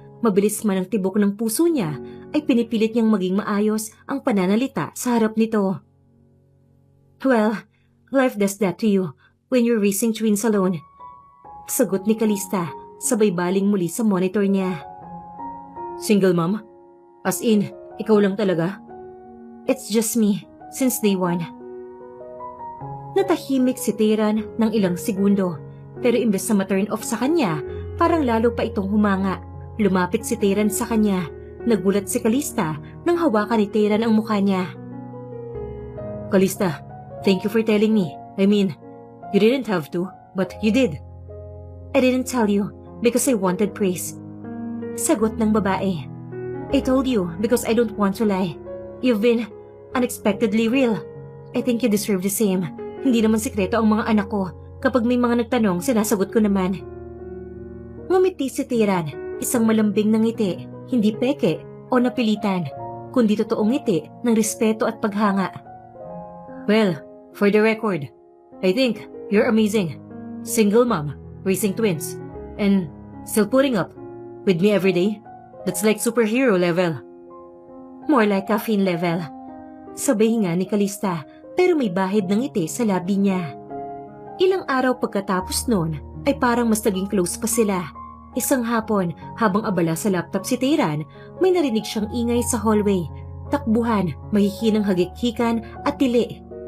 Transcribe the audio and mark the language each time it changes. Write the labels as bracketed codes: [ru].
[tl] Mabilis man ang tibok ng puso niya, ay pinipilit niyang maging maayos ang pananalita sa harap nito. [en] Well, life does that to you when you're raising twins alone. [tl] Sagot ni Calista, sabay baling muli sa monitor niya. [en] Single mom? As in, [tl] ikaw lang talaga? [en] It's just me, since day 1. [tl] Natahimik si Tayran ng ilang segundo, pero imbes na ma-turn off sa kanya, parang lalo pa itong humanga. Lumapit si Tayran sa kanya. Nagulat si Calista nang hawakan ni Tayran ang mukha niya. [en] Calista, thank you for telling me. I mean, you didn't have to, but you did. I didn't tell you because I wanted praise. [tl] Sagot ng babae. [en] I told you because I don't want to lie. You've been unexpectedly real. I think you deserve the same. [tl] Hindi naman sikreto ang mga anak ko. Kapag may mga nagtanong, sinasagot ko naman. Ngumiti si Tayran, isang malambing na ngiti, hindi peke o napilitan, kundi totoong ngiti ng respeto at paghanga. [en] Well, for the record, I think you're amazing. Single mom, raising twins, and still putting up with me every day. That's like superhero level. More like caffeine level. [tl] Sabay nga ni Calista, pero may bahid ng ngiti sa labi niya. Ilang araw pagkatapos noon, ay parang mas naging close pa sila. Isang hapon, habang abala sa laptop si Tayran, may narinig siyang ingay sa hallway. Takbuhan, mahihinang hagik-hikan at tili.